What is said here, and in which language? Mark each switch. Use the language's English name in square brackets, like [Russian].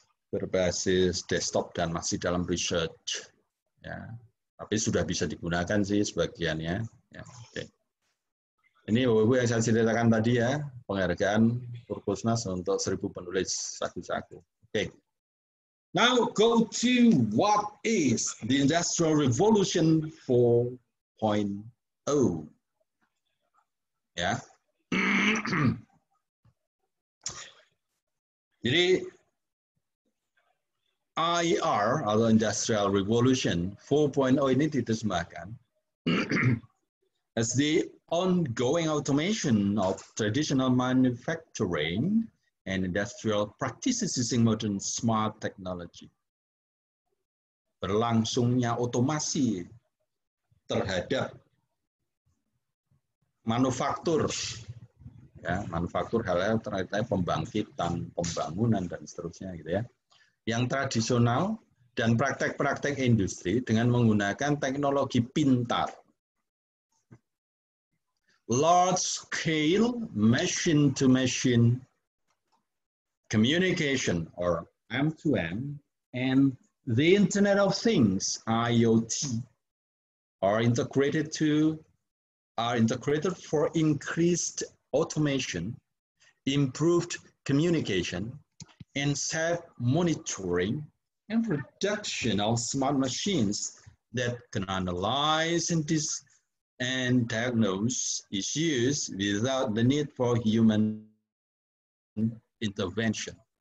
[Indonesian] Berbasis desktop dan masih dalam research. Ya, tapi sudah bisa digunakan sih sebagiannya. Ya, oke. Ini Bapak-Ibu yang saya ceritakan tadi ya, penghargaan Purpusnas untuk 1000 penulis saku-saku. Oke. [English] Now go to what is the Industrial Revolution 4.0. [Indonesian] Ya. Jadi IR atau Industrial Revolution 4.0 ini diterjemahkan [English] as the ongoing automation of traditional manufacturing and industrial practices using modern smart technology. [Indonesian] Berlangsungnya otomasi terhadap manufaktur, ya, manufaktur hal-hal terkait pembangkitan, pembangunan dan seterusnya gitu ya. Yang tradisional dan praktek-praktek industri dengan menggunakan teknologi pintar. [English] Large scale machine-to-machine communication or M2M and the Internet of Things, IoT, are integrated for increased automation, improved communication, and self-monitoring and production of smart machines that can analyze and diagnose issues without the need for human intervention.